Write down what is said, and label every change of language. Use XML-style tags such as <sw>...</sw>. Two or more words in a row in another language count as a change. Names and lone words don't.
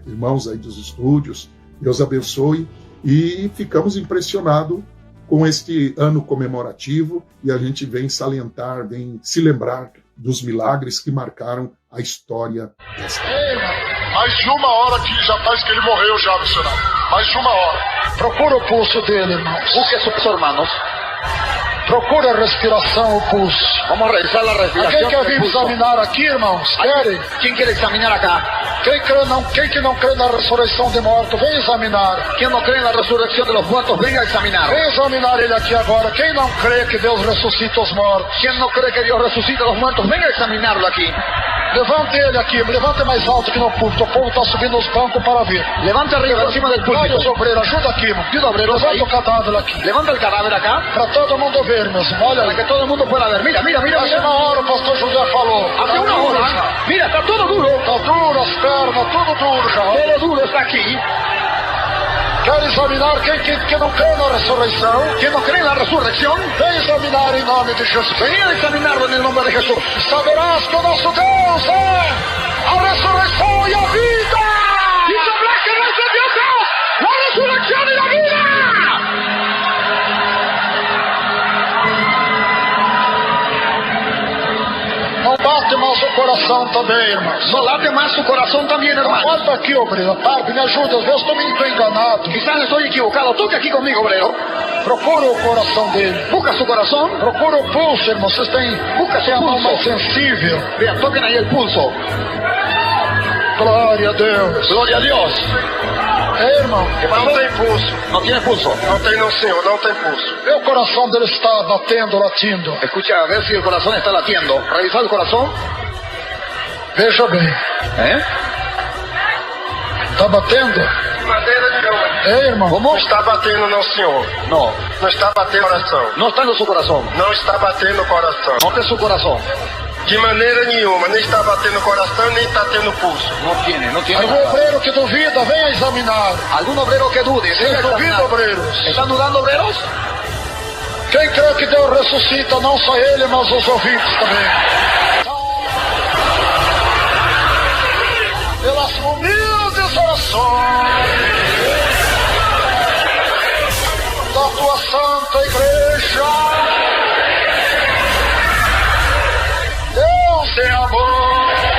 <pt>Irmãos aí dos estúdios, Deus abençoe, e ficamos impressionados com este ano comemorativo e a gente vem salientar, vem se lembrar dos milagres que marcaram a história desta obra. Mais de uma hora que já faz que ele morreu já, missionário. Mais de uma hora. Procura o pulso dele, irmãos.</pt> <es>Busque a sus hermanos.</es> <pt>Procura a respiração, o pulso.</pt> <es>Vamos a revisar la respiración.</es> <pt>Quem quer vir examinar aqui, irmãos? Querem?</pt> <es>¿Quién quiere examinar acá?</es> <pt>Quem que não crê na ressurreição de mortos, vem examinar.</pt> <es>¿Quién no cree en la resurrección de los muertos? Venga a examinar.</es> <pt>Vem examinar ele aqui agora. Quem não crê que Deus ressuscita os mortos?</pt> <es>¿Quién no cree que Dios resucita a los muertos? Venga a examinarlo aquí.</es> <pt>Levante ele aqui, levante mais alto que no púlpito. O povo está subindo os bancos para ver.</pt> <es>Levante arriba, encima del púlpito.</es> <pt>Vários obreiros, ajuda aqui, irmão.</pt> <es>Ayuda, obreros,</es> <pt>Levanta</pt> <es>ahí.</es> <pt>o cadáver aqui.</pt> <es>Levanta el cadáver acá.</es> <pt>Para todo mundo ver, meus irmãos. Olha,</pt> <es>Para que todo el mundo pueda ver. Mira, mira, mira. hace mira.</es> <pt>uma hora o pastor José falou.</pt> <es>Hace una hora. Mira, está todo duro.</es> <pt>Tá duro as pernas, tudo duro já.</pt> <es>Todo duro está aquí.</es> <pt>Quer examinar quem não crê na ressurreição?</pt> <es>¿Quién no cree en la resurrección?</es> <pt>Vem examinar em nome de Jesus.</pt> <es>Venga a examinarlo en el nombre de Jesús.</es> <pt>Saberás que o nosso Deus é a ressurreição e a vida.</pt> <es>Y sabrás que nuestro Dios es la resurrección y la vida.</es> <pt>Não bate mais o coração também, irmãos.</pt> <es>No late más su corazón también, hermano.</es> <pt>Bota aqui, obreiro. Tarde, me ajuda. Às vezes estou enganado.</pt> <es>Quizás estoy equivocado. Toque aquí conmigo, obrero.</es> <pt>Procura o coração dele.</pt> <es>Busca su corazón.</es> <pt>Procura o pulso, irmão. Vocês têm</pt> <es>Busca su</es> <pt>a mão mais</pt> <es>pulso.</es> <pt>sensível.</pt> <es>Vean, toquen ahí el pulso.</es> <pt>Glória a Deus.</pt> <es>Gloria a Dios.</es> <pt>É, irmão. Não tem pulso.</pt> <es>No tiene pulso.</es> <pt>Não tem não, senhor. Não tem pulso. Vê o coração dele está batendo, latindo.</pt> <es>Escucha, a ver si el corazón está latiendo. Revisa el corazón.</es> <pt>Veja bem. Está batendo? É, irmão.</pt> <es>¿Cómo?</es> <pt>Não está batendo não, senhor.</pt> <es>No.</es> <pt>Não está batendo o coração.</pt> <es>No está en su corazón.</es> <pt>Não está batendo o coração.</pt> <es>Note su corazón.</es> <pt>De maneira nenhuma. Nem está batendo o coração, nem está tendo pulso.</pt> <es>No tiene</es> <pt>Algum</pt> <es>nada.</es> <pt>obreiro que duvida, venha examinar.</pt> <es>¿Algún obrero que dude? Venga a</es> <pt>Vocês duvidam,</pt> <es>examinar.</es> <pt>obreiros?</pt> <es>¿Están dudando, obreros?</es> <pt>Quem crê que Deus ressuscita, não só ele, mas os ouvintes também. Pelas humildes orações da tua santa igreja, Deus é amor.</pt>